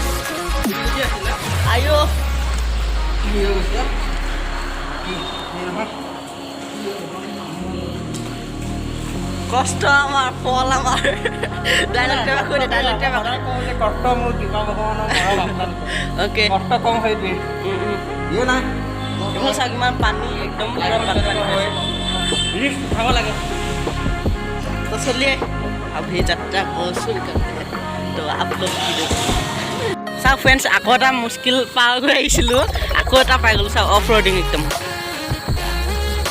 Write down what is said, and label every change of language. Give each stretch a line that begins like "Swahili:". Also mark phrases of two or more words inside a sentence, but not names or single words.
Assamese: আইঅ কষ্ট আমাৰ, ফল আমাৰ। ডাইলগটা কৈ দে, ডাইলগটা কষ্ট মোৰ কৃপা ভগৱানৰ মৰম। অ'কে, কষ্ট কম সেইটোৱে নাই। এইফালে চাওক ইমান পানী, একদম পুৰা বানপানী হয়, ৰিস্ক উঠাব লাগে।
Hindi: तो चलिए अभी यात्रा को शुरू करते हैं। तो आप लोग
Assamese: চাওক ফ্ৰেণ্ডছ, আকৌ এটা মুস্কিল পাৰ কৰি আহিছিলোঁ, আকৌ এটা পাই গ'লোঁ। চাওক
English: off roading
Assamese: একদম